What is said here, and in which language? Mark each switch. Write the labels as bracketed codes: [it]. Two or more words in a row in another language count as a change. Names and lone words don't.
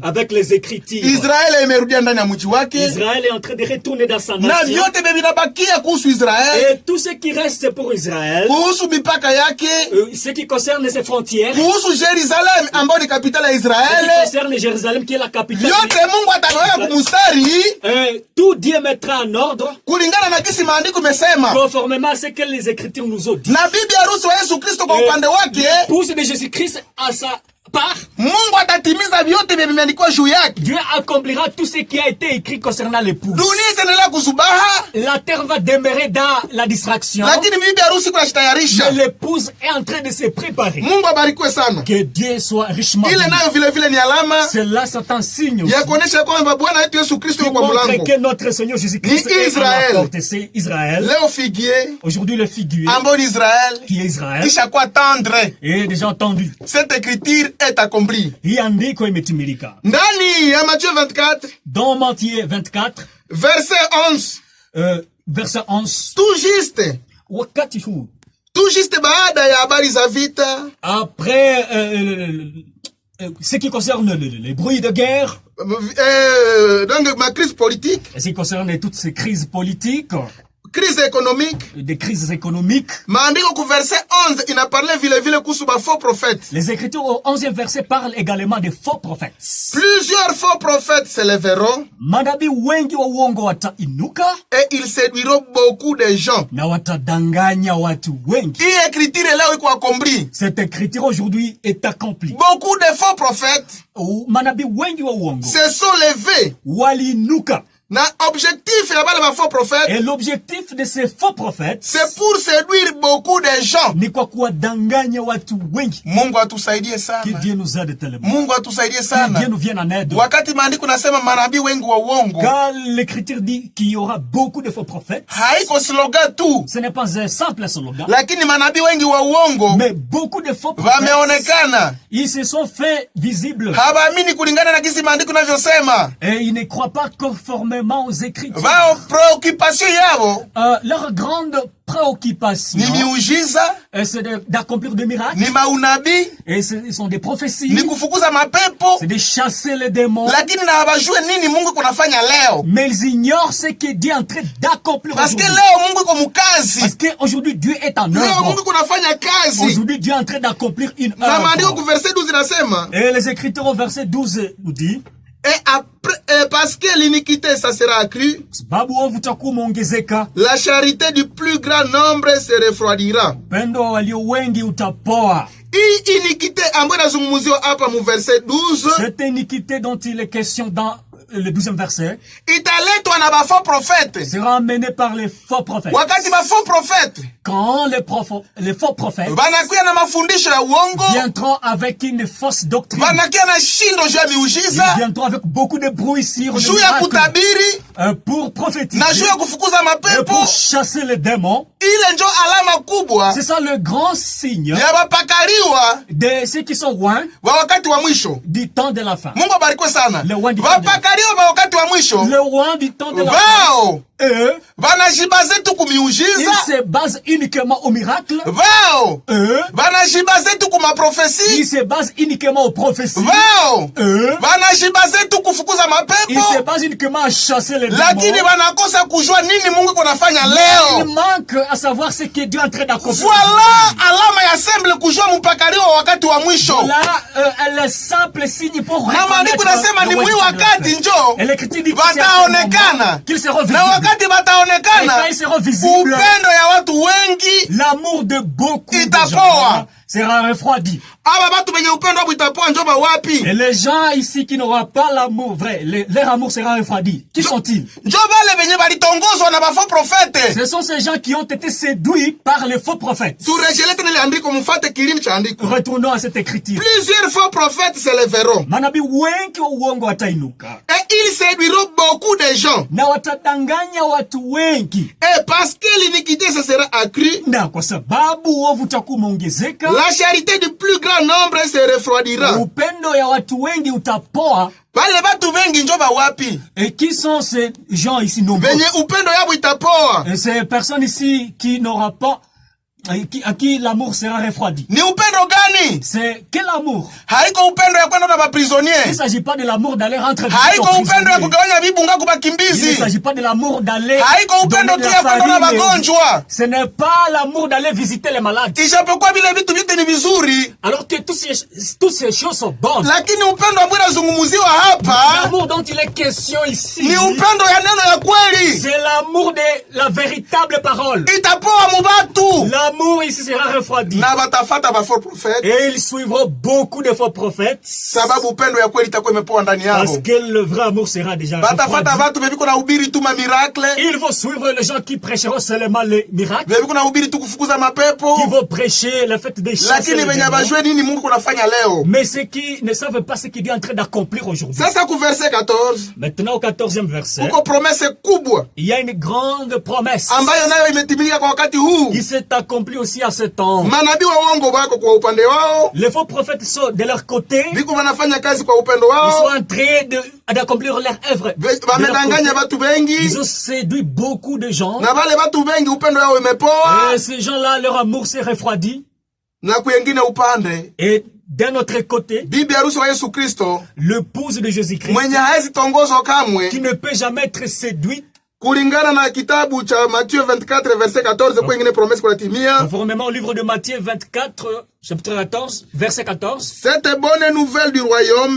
[sw] Israeli imerudia ndani ya mji wake, na vyote vinabakia kuhusu Israeli, kuhusu mipaka yake, kuhusu Jerusalem ambayo ni kapitali ya Israeli. Yote Mungu ataweka kumustari, kulingana na kisi maandiko mesema, na bibi harusi wa Yesu Kristo kwa upande wake, [fr] l'épouse de Jésus-Christ à sa part. [sw] Mungu atatimiza vyote vimeandikwa juu yake. [fr] Dieu accomplira tout ce qui a été écrit concernant l'épouse. [sw] Dunia itaendelea kusubaha. [fr] La terre va demeurer dans la distraction. [sw] Lakini bibi harusi kunajitayarisha. [fr] Mais l'épouse est en train de se préparer. [sw] Mungu abarikiwe sana. [fr] Que Dieu soit richement. [sw] Ile nayo vile vile ni alama. [fr] Cela c'est un signe aussi. [sw] Ya kuonesha kwamba Bwana wetu Yesu Kristo yuko kwa mlango. [fr] Que notre Seigneur Jésus-Christ est à la porte. C'est Israël. [sw] Leo figuier. [fr] Aujourd'hui le figuier. [sw] Ambao ni Israël. [fr] Qui est Israël. [sw] Kisha kwa tendre. [fr] Et déjà entendu. Cette écriture est accomplie. [sw] Iandiko imetimilika. Ndani ya Matthieu 24. [fr] Dans Matthieu 24. Verset 11. Verset 11. Tout juste. [sw] Wakati huu. [fr] Tout juste [sw] baada ya habari za vita. [fr] Après ce qui concerne les bruits de guerre. Donc ma crise politique. Ce qui concerne toutes ces crises politiques. Crise économique. Des crises économiques. [sw] Maandiko ku verset 11 inaparle vile vile kuhusu ba [fr] faux prophètes. Les Écritures au 11e verset parlent également des faux prophètes. Plusieurs faux prophètes se lèveront. [sw] Manabii wengi wa uongo watainuka. [fr] Et ils séduiront beaucoup de gens. [sw] Na watadanganya watu wengi. Hii écriture leo iko accomplie. [fr] Cette écriture aujourd'hui est accomplie. Beaucoup de faux prophètes. [sw] Manabii wengi wa uongo [fr] se sont levés. [sw] Waliinuka. Na objectif ya bale ba [fr] faux prophètes. Et l'objectif de ces faux prophètes, c'est pour séduire beaucoup de gens. [sw] Ni kwa kuwadanganya watu wengi. Mungu atusaidie sana. [fr] Que Dieu nous aide tellement. [sw] Mungu atusaidie sana. [fr] Que Dieu nous vienne en aide. [sw] Wakati maandiko nasema manabii wengi wa uongo. [fr] Quand l'écriture dit qu'il y aura beaucoup de faux prophètes. [sw] Haiko slogan tu. [fr] Ce n'est pas un simple slogan. [sw] Lakini manabii wengi wa uongo. [fr] Mais beaucoup de faux prophètes. [sw] Wameonekana. [fr] Ils se sont fait visibles. Habaamini kulingana na kisi maandiko navyosema. Et ils ne croient pas conformément aux Écritures. Leur grande préoccupation, c'est d'accomplir des miracles, et ce sont des prophéties, c'est de chasser les démons, mais ils ignorent ce que Dieu est en train d'accomplir aujourd'hui. Parce qu'aujourd'hui Dieu est en œuvre. Aujourd'hui Dieu est en train d'accomplir une œuvre. Et les Écritures au verset 12 nous dit, et après, parce que l'iniquité ça sera accrue, la charité du plus grand nombre se refroidira. [sw] Hii iniquité ambayo inazungumziwa hapa mu verset 12, [fr] cette iniquité dont il est question dans le 12e verset, [sw] italetwa na ba [fr] faux prophètes, sera amené par les faux prophètes. [sw] Wakati ba [fr] faux prophètes, quand les faux prophètes [sw] banakuya na mafundisho ya uongo, [fr] viendront avec une fausse doctrine, [sw] banakuya na shindo juu ya miujiza, [fr] ils viendront avec beaucoup de bruissures, [sw] juu ya kutabiri, [fr] pour prophétiser, [sw] na juu ya kufukuza mapepo, [fr] pour chasser les démons. [sw] Ile ndio alama kubwa, [fr] c'est ça le grand signe [sw] ya bapakaliwa [fr] de ceux qui sont loin [sw] wa wakati wa mwisho, [fr] du temps de la fin. [sw] Mungu abarikwe sana. Bapakaliwa wa wakati wa mwisho, [fr] le roi du temps de la fin, [sw] Banajibaze tu kumiujiza. [fr] Ils se basent uniquement au miracle. Vao. [sw] Banajibaze tu kuma prophétie. [fr] Ils se basent uniquement aux prophéties. Vao. [sw] Banajibaze tu kufukuza mapepo. [fr] Ils se basent uniquement à chasser les démons. [sw] Lakini banakosa kujua nini Mungu kunafanya leo. [fr] Il manque à savoir ce que Dieu est en train d'accomplir. [sw] Voilà alama ya semble kujua mpakali wa wakati wa mwisho. [fr] Voilà le simple signe pour reconnaître. [sw] Na maandiko nasema ni mwi wakati njo bataonekana. [fr] Qu'ils seront visibles. [sw] Na wakati bataonekana, upendo ya watu wengi, [fr] l'amour de beaucoup [sw] itapoa, [fr] sera refroidi. Et les gens ici qui n'auront pas l'amour vrai, leur amour sera refroidi. Qui sont-ils? Ce sont ces gens qui ont été séduits par les faux prophètes. Retournons à cette écriture. Plusieurs faux prophètes se lèveront. Et ils séduiront beaucoup de gens. Et parce que l'iniquité se sera accrue, la charité du plus grand nombre se refroidira. [sw] Wale batu wengi njoba wapi? [fr] Et qui sont ces gens ici nombreux? [sw] Upendo yabo itapoa. [fr] Et ces personnes ici qui n'auront pas, à qui l'amour sera refroidi. [sw] Ni upendo gani? [fr] C'est quel amour? [sw] Haiko upendo ya kwenda na baprisonnier. [fr] Il ne s'agit pas de l'amour d'aller rentrer. [sw] Haiko upendo ya kugawanya vibunga kwa bakimbizi. [fr] Il ne s'agit pas de l'amour d'aller. [sw] Haiko upendo tu ya kwenda na bagonjwa. [fr] Ce n'est pas l'amour d'aller visiter les malades. [sw] Ijapokuwa vile vitu vyote ni vizuri. [fr] Alors que toutes ces choses sont bonnes. [sw] Lakini upendo ambao unazungumziwa hapa, [fr] l'amour dont il est question ici, [sw] ni upendo ya neno ya kweli. [fr] C'est l'amour de la véritable parole. [sw] Itapoa mubatu. [fr] L'amour ici sera refroidi. [sw] Na batafata ba [fr] faux prophètes. Et ils suivront beaucoup de faux prophètes. [sw] Sababu upendo ya kweli itakuwa imepoa ndani yao. [fr] Parce que le vrai amour sera déjà refroidi. [sw] Batafata watu bebiko na ubiri tu ma miracle. [fr] Ils vont suivre les gens qui prêcheront seulement les miracles. [sw] Bebiko na ubiri tu kufukuza mapepo. [fr] Qui vont prêcher le fait de chasser les démons. Mais ceux qui ne savent pas ce qu'il est en train d'accomplir aujourd'hui. [sw] Sasa ku verset 14. [fr] Maintenant au 14e verset. [sw] Kuko promesse kubwa. [fr] Il y a une grande promesse. [sw] Ambayo nayo imetimilika kwa wakati huu. [fr] Qui s'est accomplie aussi à ce temps. [sw] Manabii wa uongo wako kwa upande wao. [fr] Les faux prophètes sont de leur côté. [sw] Biko wanafanya kazi kwa upendo wao. [fr] Ils sont en train d'accomplir leur œuvre. [sw] Wamedanganya watu wengi. [fr] Ils ont séduit beaucoup de gens. [sw] Na wale watu wengi upendo wao imepoa. [fr] Et ces gens-là, leur amour s'est refroidi. [sw] Na kuyengine upande. [fr] Et d'un autre côté, [sw] bibi harusi wa Yesu Kristo, [fr] l'épouse de Jésus-Christ, [sw] mwenye hawezi tongozwa kamwe, [fr] qui ne peut jamais être séduite, [sw] kulingana na kitabu cha Matthieu 24 verset 14 kwa ingine promesse kunatimia. [fr] Conformément au livre de Matthieu 24 chapitre 14 verset 14. Cette bonne nouvelle du royaume